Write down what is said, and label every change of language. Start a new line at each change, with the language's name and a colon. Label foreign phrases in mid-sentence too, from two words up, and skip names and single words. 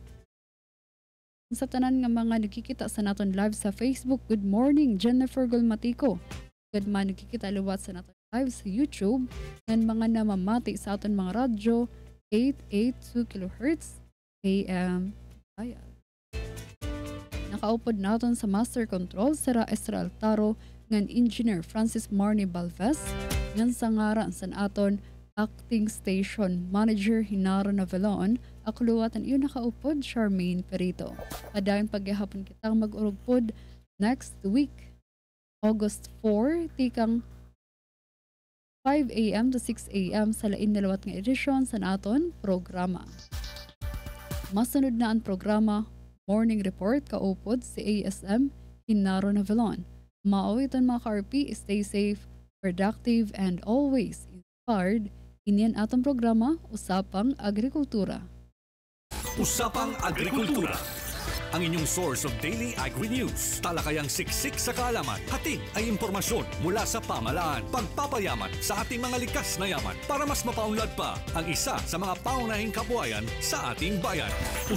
Waray: Sa tanan nga mga nagkikita sa naton live sa Facebook,
English: good morning
Waray: Jennifer Golmatico. Good man nagkikita liwat sa naton live sa YouTube ng mga namamati sa aton mga radyo 882 kHz AM Bayan. Nakaupod naton sa Master Control Sara Esra Altaro ngan Engineer Francis Marnie Balves ngan sa ngaran sa aton Acting Station Manager Hinaro Navelon akluwatan iyon nakaupod Charmaine Perito. Padayon pagyahapon kitang mag-urugpod
English: next week
Waray: August 4 tikang 5 a.m. to 6 a.m. sa lain dalawat nga edisyon sa naton programa. Masunod na ang programa Morning Report kaupod si ASM Hinaro Navelon. Mao iton mga ka-RP,
English: stay safe, productive, and always inspired.
Waray: Inian atong programa, Usapang Agrikultura. Usapang Agrikultura.
Filipino: Ang inyong
English: source of daily agri-news.
Filipino: Talakayang siksik sa kaalaman. Hatid ay impormasyon mula sa pamahalaan. Pagpapayaman sa ating mga likas na yaman para mas mapaunlad pa ang isa sa mga paunahing kabuhayan sa ating bayan.